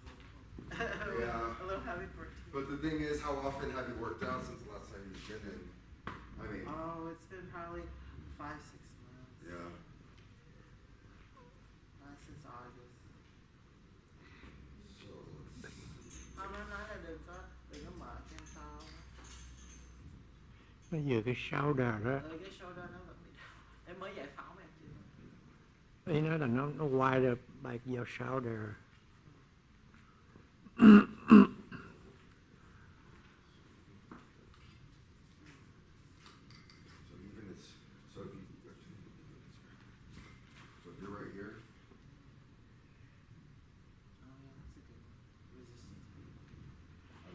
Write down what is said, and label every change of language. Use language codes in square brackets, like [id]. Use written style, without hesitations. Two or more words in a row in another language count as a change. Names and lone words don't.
[en] Yeah. a little heavy for a team. but the thing is, how often have you worked out since the last time you've been in? I mean, Oh, it's been probably 5-6 months. yeah. Since August. So let's see. [zh] 他们拿来的个那个马肩刀， [vi] Nó vừa cái shoulder đó, cái shoulder nó vẫn bị đau. Em mới giải phẫu mà em chưa. ý nói là nó quay được bài vào shoulder. [en] So even it's, so if you, so if you're right here, Oh yeah, that's a good one. Resistance.